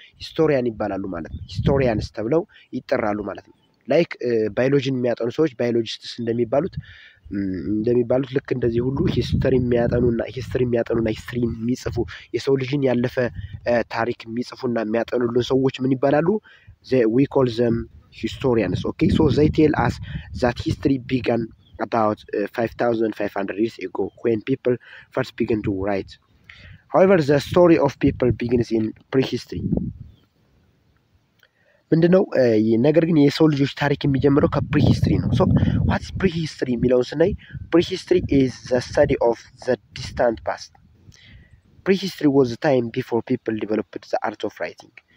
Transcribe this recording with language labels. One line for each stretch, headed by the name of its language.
Amharic: ሂስቶሪያን ይባላሉ ማለት ነው። ሂስቶሪያንስ ተብለው ይጠራሉ ማለት ነው። ላይክ ባዮሎጂን የሚያጠኑ ሰዎች ባዮሎጂስትስ እንደሚባሉት ልክ እንደዚህ ሁሉ ሂስትሪ የሚያጠኑና ሂስትሪ የሚጽፉ የሰው ልጅን ያለፈ ታሪክ የሚጽፉና የሚያጠኑልን ሰዎች ምን ይባላሉ?
English: we call them historians. Okay, so they tell us that history began about 5500 years ago when people first began to write. However, the story of people begins in prehistory.
Amharic: ምንድነው ነገር ግን የሰው ልጆች ታሪክ የሚጀምረው ከፕሪሂስትሪ ነው። ሶ
English: what is prehistory
Amharic: የሚለውን ስናይ
English: prehistory is the study of the distant past. Prehistory was the time before people developed the art of writing.